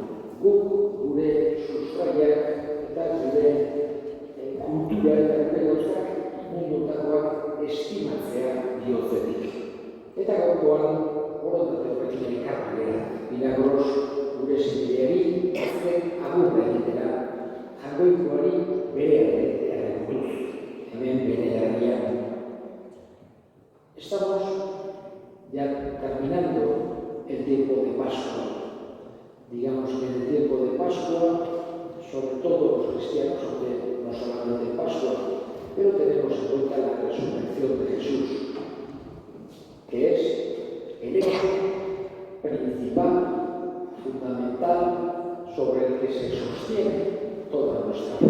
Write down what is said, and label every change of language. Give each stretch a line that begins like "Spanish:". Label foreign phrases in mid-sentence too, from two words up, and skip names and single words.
Basque: Guk gure sustraiak eta gure kultura eta gure gauzak mundotakoak estimatzea bihotzetik. Eta gaurkoan borontate horrekin elkartu gara. Milagros gure sentiari azken agurra egitera, jangoikoari bere errekutuz, hemen bere herrian.
Spanish: Estamos ya terminando el tiempo de Pascua. Digamos que en el tiempo de Pascua, sobre todo los cristianos, aunque no solamente de Pascua, pero tenemos en cuenta la resurrección de Jesús, que es el hecho principal, fundamental, sobre el que se sostiene toda nuestra fe.